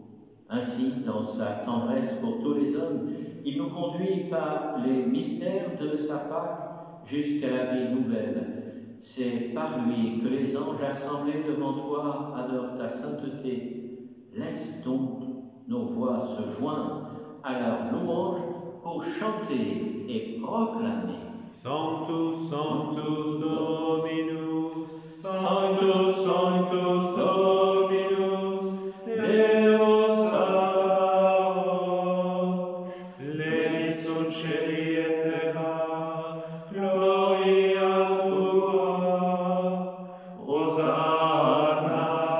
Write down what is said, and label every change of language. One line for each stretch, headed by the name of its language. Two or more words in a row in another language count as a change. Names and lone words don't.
French: Ainsi, dans sa tendresse pour tous les hommes, il nous conduit par les mystères de sa Pâque jusqu'à la vie nouvelle. C'est par lui que les anges assemblés devant toi adorent ta sainteté. Laisse donc nos voix se joindre à leur louange pour chanter et proclamer.
Latin: Sanctus, Sanctus Dominus, Sanctus, Sanctus Dominus, Deus Sabaoth, Levis sunt celi et terra, gloria tua, Hosanna,